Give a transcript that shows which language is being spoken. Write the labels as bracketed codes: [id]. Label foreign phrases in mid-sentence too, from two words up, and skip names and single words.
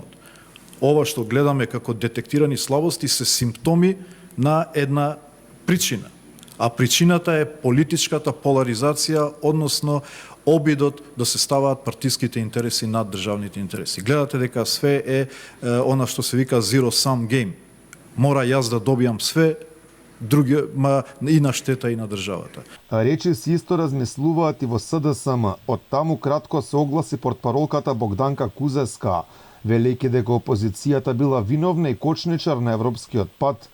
[mk] Ова што гледаме како детектирани слабости се симптоми на една причина. А причината е политичката поларизација, односно обидот да се ставаат партиските интереси над државните интереси. Гледате дека све е она што се вика [en] zero sum game. [mk] Мора јас да добијам све, други и на штета и на државата. Речи си исто размислуваат и во СДСМ. Од таму кратко се огласи портпаролката Богданка Кузеска, велејќи дека опозицијата била виновна и кочничар на европскиот пат.